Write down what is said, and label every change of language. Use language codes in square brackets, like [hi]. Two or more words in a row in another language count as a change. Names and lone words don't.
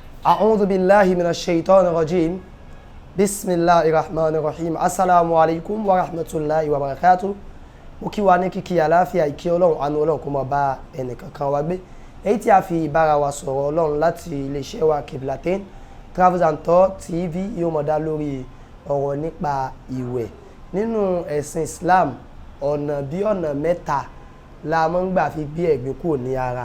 [ar] أعوذ بالله من الشيطان الرجيم بسم الله الرحمن الرحيم السلام عليكم ورحمة الله وبركاته. [yo] Mo kí wa ní kíkí àlàáfíà ìkí Ọlọ́run àánú Ọlọ́run kó máa bá ẹnìkankan wa gbé. Èyí tí a fi bára wa sọ̀rọ̀ Ọlọ́run láti iléeṣẹ́ wa Qiblatyn Travels Tours TV yóò máa dá lórí ọ̀rọ̀ nípa ìwẹ̀. Nínú ẹ̀sìn Islam, ọ̀nà bí ọ̀nà mẹ́ta la máa ń gbà fi gbé ẹ̀gbin kúrò ní ara.